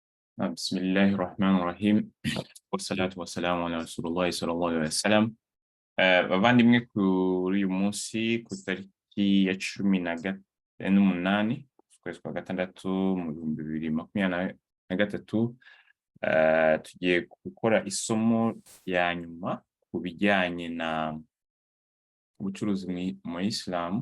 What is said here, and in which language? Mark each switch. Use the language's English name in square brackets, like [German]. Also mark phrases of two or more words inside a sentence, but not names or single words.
[Arabic] بسم الله الرحمن الرحيم والصلاة والسلام على رسول الله صلى الله عليه wasallam. [Kinyarwanda] Bavandimwe kuri uyu munsi ku itariki ya 18 ukwezi kwa gatandatu mu 2023, tugiye gukora isomo rya nyuma ku bijyanye na ubucuruzi mu Islam.